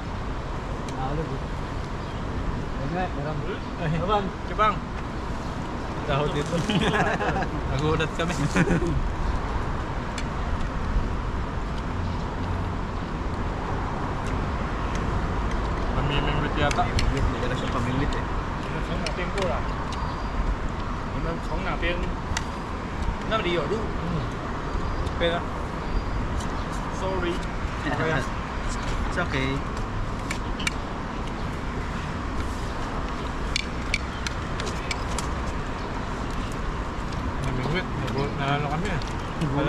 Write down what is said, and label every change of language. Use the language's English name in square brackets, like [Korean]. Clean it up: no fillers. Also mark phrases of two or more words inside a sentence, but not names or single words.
[Filipino] Naalog eh. Ayun nga, meron. Ay, Abang. Chibang! Dahot dito. Nagulat kami. Mamimingwit yata. Pamingwit, hindi ka na siya pamingwit eh. [Chinese] 从哪边过来？你们从哪边？那里有路。 [Filipino] Okay na. [English] Sorry。 It's okay. [Filipino] Namingwit. Na ano kami ah. Wala